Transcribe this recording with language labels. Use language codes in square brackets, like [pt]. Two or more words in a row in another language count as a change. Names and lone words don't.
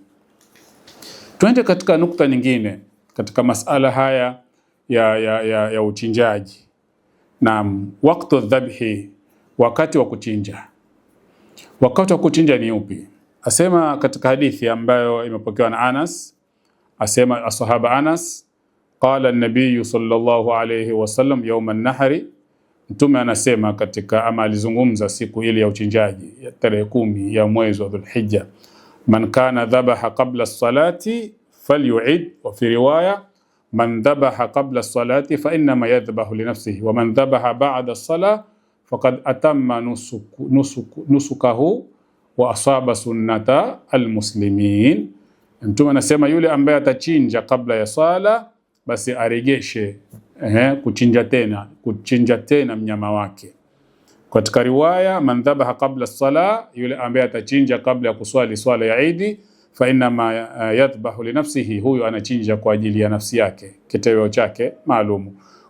[sw] Tuende katika nukta nyingine katika masala haya ya uchinjaji. [ar] نعم، وقت الذبح, [sw] wakati wa kuchinja. Wakati wa kuchinja ni upi? Asema katika hadithi ambayo imepokewa na Anas, asema asahaba Anas, [ar] قال النبي صلى الله عليه وسلم يوم النحر, [sw] mtume anasema katika ama alizungumza siku ile ya uchinjaji ya tarehe 10 ya mwezi wa Dhulhijja, [ar] من كان ذبح قبل الصلاة فليعد، وفي رواية من ذبح قبل الصلاة فإنما يذبح لنفسه ومن ذبح بعد الصلاة فقد أتم نسكه وأصاب سنة المسلمين. [sw] Mtume anasema yule ambaye atachinja kabla ya sala basi aregeshe kuchinja tena mnyama wake. Katika riwaya [ar] من ذبح قبل الصلاة, [sw] yule ambaye atachinja kabla ya kuswali swala ya Eid, [ar] فإنما يذبح لنفسه, [sw] huyo anachinja kwa ajili ya nafsi yake, kitoweo chake maalum.